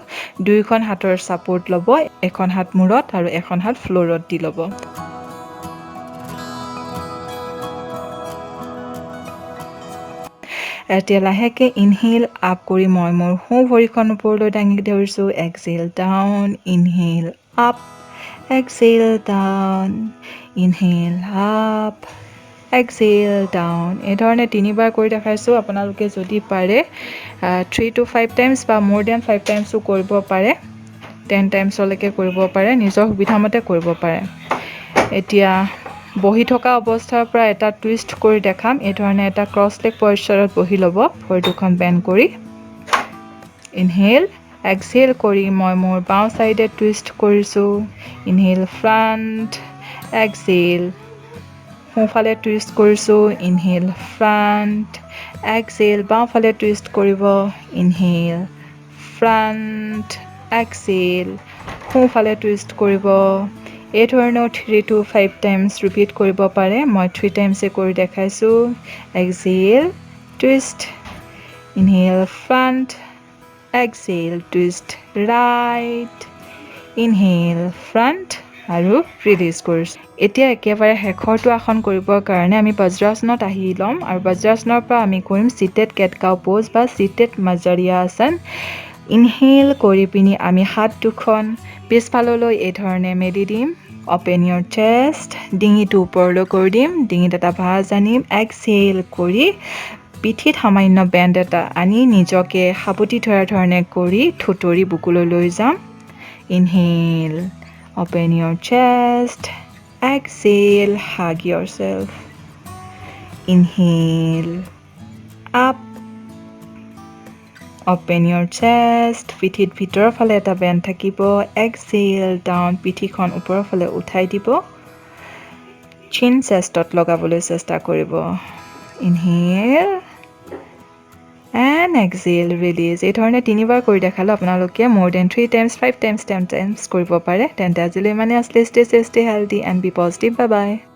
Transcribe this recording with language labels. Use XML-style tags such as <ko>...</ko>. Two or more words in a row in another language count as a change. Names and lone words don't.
<as>দুয়োখন হাতৰ ছাপোৰ্ট ল'ব, এখন হাত মূৰত আৰু এখন হাত ফ্ল'ৰত দি ল'ব। এতিয়া লাহেকৈ</as> <en>inhale up</en> <as>কৰি মই মোৰ সোঁ ভৰিখন ওপৰলৈ দাঙি ধৰিছোঁ,</as> <en>exhale down,</en> <as>ইনহেল</as> <en>up, exhale down, inhale up, exhale down</en> <as>এই ধৰণে তিনিবাৰ কৰি দেখাইছো আপোনালোকে যদি পাৰে</as> <en>3 to 5 times</en> <as>বা</as> <en>more than 5 times</en> <as>কৰিব পাৰে</as> <en>10 times</en> <as>লৈকে কৰিব পাৰে নিজৰ সুবিধামতে কৰিব পাৰে এতিয়া বহি থকা অৱস্থাৰ পৰা এটা টুইষ্ট কৰি দেখাম এই ধৰণে এটা</as> <en>cross leg</en> <as>পজিচনত বহি ল'ব ভৰি দুখন বেন্ড কৰি</as> <en>inhale exhale</en> <as>কৰি মই মোৰ বাওঁ সাইডে টুইষ্ট কৰিছো</as> <en>inhale front exhale</en> <as>সোঁফালে টুইষ্ট কৰিছো</as> <en>inhale front exhale</en> <as>বাওঁফালে টুইষ্ট কৰিব</as> <en>inhale front</en> <as>exhale সোঁফালে টুইষ্ট কৰিব এই ধৰণে</as> <en>3 to 5 times</en> <as>ৰিপিট কৰিব পাৰে মই</as> <en>3 times</en> <as>কৰি দেখাইছো</as> <en>exhale twist inhale front exhale twist right inhale front</en> <as>আৰু ৰিলিজ কৰিছো এতিয়া একেবাৰে হেখৰটো আসন কৰিবৰ কাৰণে আমি বজ্ৰাসনত আহি লম আৰু বজ্ৰাসনৰ পৰা আমি কৰিম</as> <en>seated cat cow pose</en> <as>বা seated majariya আসন ইনহেল কৰি পিনি আমি হাত দুখন পিছফাললৈ এই ধৰণে মেলি দিম</as> <en>open your chest</en> <as>ডিঙিটো ওপৰলৈ কৰি দিম ডিঙিত এটা ভাঁজ আনিম exhale কৰি পিঠিত সামান্য বেণ্ড এটা আনি নিজকে হাপতি ধৰাৰ ধৰণে কৰি থুতৰি বুকুলৈ লৈ যাম</as> <en>inhale open your chest exhale hug yourself inhale up open your chest</en> <as>পিঠিত ভিতৰৰ ফালে এটা বেণ্ড থাকিব</as> <en>exhale down</en> <as>পিঠিখন ওপৰৰ ফালে উঠাই দিব chin chestত লগাবলৈ চেষ্টা কৰিব</as> <en>inhale and exhale release</en> <as>এই ধৰণে তিনিবাৰ কৰি দেখালো আপোনালোকে</as> <en>more than 3 times 5 times 10 times</en> <as>কৰিব পাৰে তেন্তে আজিলৈ মানে</as> <en>stay healthy and be positive bye bye</en>